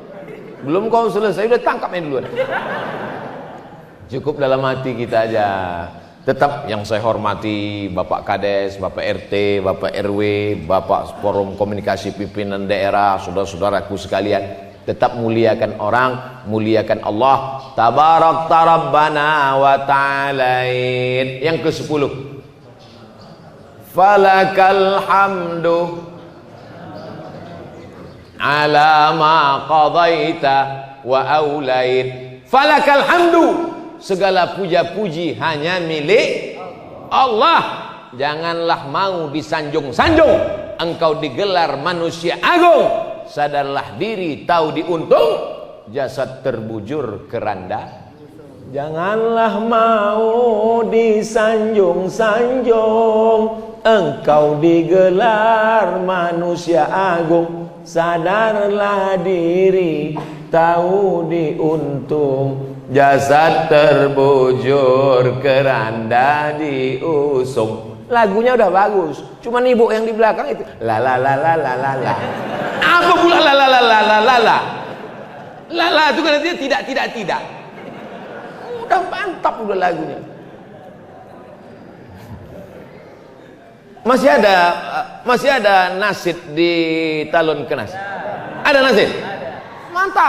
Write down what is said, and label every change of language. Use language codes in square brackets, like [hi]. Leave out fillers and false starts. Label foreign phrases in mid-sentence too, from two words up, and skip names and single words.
[id] Belum kau selesai udah tangkap main duluan. Cukup dalam hati kita aja. Tetap yang saya hormati Bapak Kades, Bapak RT, Bapak RW, Bapak Forum Komunikasi Pimpinan Daerah, saudara-saudaraku sekalian. Tetap muliakan orang, muliakan Allah. [ar] تبارك ربنا وتعاليت. [id] Yang ke-10. [ar] فلك الحمد على ما قضيت وأوليت. فلك الحمد. [id] Segala puja-puji hanya milik Allah. Janganlah mau disanjung-sanjung. Engkau digelar manusia agung. Sadarlah diri, tahu diuntung, jasad terbujur keranda. Janganlah mau disanjung-sanjung, engkau digelar manusia agung. Sadarlah diri, tahu diuntung, jasad terbujur keranda diusung. Lagunya udah bagus, cuman ibu yang di belakang itu la la la la la la la. Apa pula la la la la la la la? La la itu kan artinya tidak. Udah mantap udah lagunya. Masih ada nasid di Talon Kenas. Ada nasid? Mantap.